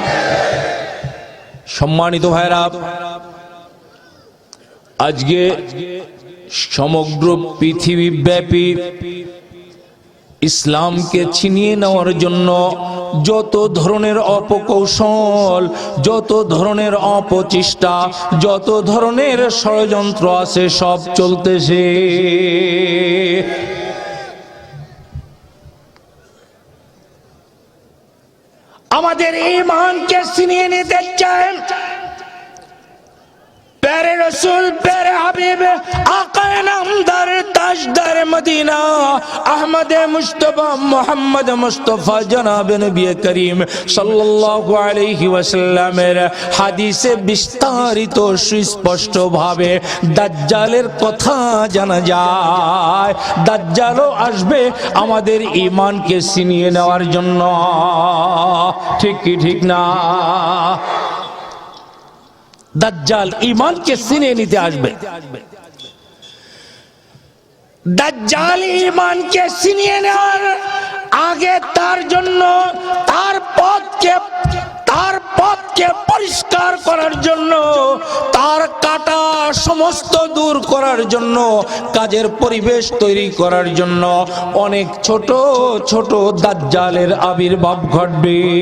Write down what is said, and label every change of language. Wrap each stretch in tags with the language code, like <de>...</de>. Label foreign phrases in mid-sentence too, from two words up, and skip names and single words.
<bn>সম্মানিত ভাইরা, আজকে সমগ্র পৃথিবী ব্যাপী ইসলামকে ছিনিয়ে নেওয়ার জন্য যত ধরনের অপকৌশল, যত ধরনের অপচেষ্টা, যত ধরনের ষড়যন্ত্র আছে সব চলতেছে। আমাদের ঈমানকে ছিনিয়ে নিতে চান।</bn> <ur>پیارے رسول، پیارے حبیب، آقائے نامدار، تاجدار مدینہ,</ur> <bn>अहमद मुस्तफा, मोहम्मद मुस्तफा,</bn> <ur>جناب نبی کریم</ur> <ar>صلى الله عليه وسلمের</ar> <bn>হাদিসে বিস্তারিত সুস্পষ্ট ভাবে দাজ্জালের কথা জানা যায়। দাজ্জালও আসবে আমাদের ঈমানকে ছিনিয়ে নেওয়ার জন্য। ঠিক কি ঠিক না? দাজ্জাল ঈমানকে ছিনিয়ে নিতে আসবে। দাজ্জাল ঈমানকে ছিনিয়ে নেওয়ার আগে তার জন্য, তার পথকে পরিষ্কার করার জন্য, তার কাটা সমস্ত দূর করার জন্য, কাজের পরিবেশ তৈরি করার জন্য অনেক ছোট ছোট দাজ্জালের আবির্ভাব ঘটবে।</bn>